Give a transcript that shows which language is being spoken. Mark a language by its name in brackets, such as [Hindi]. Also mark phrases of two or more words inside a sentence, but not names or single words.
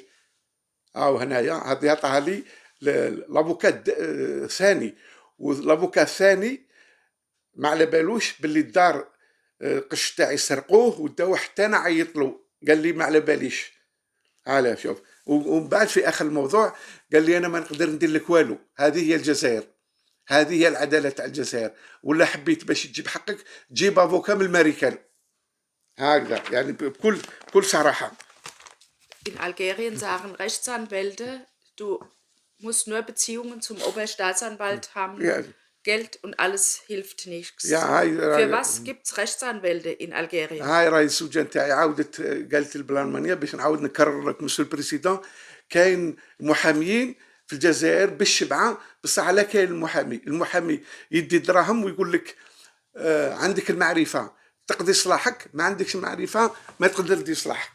[Arabic] او هنايا هذه عطاها لي لافوكا ثاني، والافوكا الثاني ما على بالوش باللي الدار قش تاعي سرقوه وداو حتى انا عيط له، قال لي ما على باليش. هلا شوف. ومن بعد في اخر الموضوع قال لي انا ما نقدر ندير لك والو، هذه هي الجزائر، هذه هي العداله تاع الجزائر، ولا حبيت باش تجيب حقك جيب افوكا من الامريكان. هكذا يعني بكل صراحه. [German] In Algerien sagen Rechtsanwälte, du musst nur Beziehungen zum Oberstaatsanwalt haben, Ja, Geld und alles hilft nichts. ja Für was gibt's Rechtsanwälte in Algerien? [Arabic] هاي راهي الزوجه نتاعي عاودت قالت بالالمانيه باش نعاود نكرر لك [French] monsieur le président. [Arabic] كاين محاميين في الجزائر بالشبعه، بصح لا كاين المحامي يدي دراهم ويقول لك عندك المعرفه تقضي صلاحك، ما عندكش المعرفه ما تقدر تدير صلاحك.